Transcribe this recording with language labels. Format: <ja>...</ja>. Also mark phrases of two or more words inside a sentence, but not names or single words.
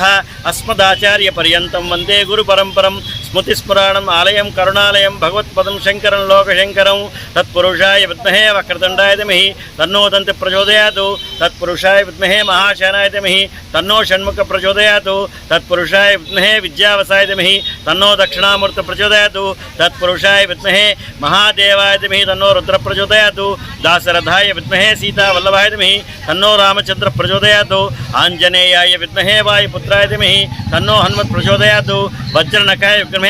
<sa>अस्मदाचार्य पर्यन्तं वन्दे गुरु परम्परम्. स्मृतिस्मराणं आलयं करुणालयं भगवत्पदं शङ्करं लोकशङ्करम्. तत्पुरुषाय विद्महे वक्रतुण्डाय धीमहि तन्नो दन्ति प्रचोदयातु. तत्पुरुषाय विद्महे महाशनाय धीमहि तन्नो षण्मुख प्रचोदयातु. तत्पुरुषाय विद्महे विद्यावसाय धीमहि तन्नो दक्षिणामूर्ति प्रचोदयातु तत्पुरुषाय विद्महे महादेवाय धीमहि तन्नो रुद्र प्रचोदयातु दाशरथाय विद्महे सीतावल्लभाय धीमहि तन्नो रामचंद्र प्रचोदयातु आंजनेयाय विद्महे वायुपुत्राय धीमहि तन्नो हनुमत् प्रचोदयातु वज्रनखाय विद्महे</sa>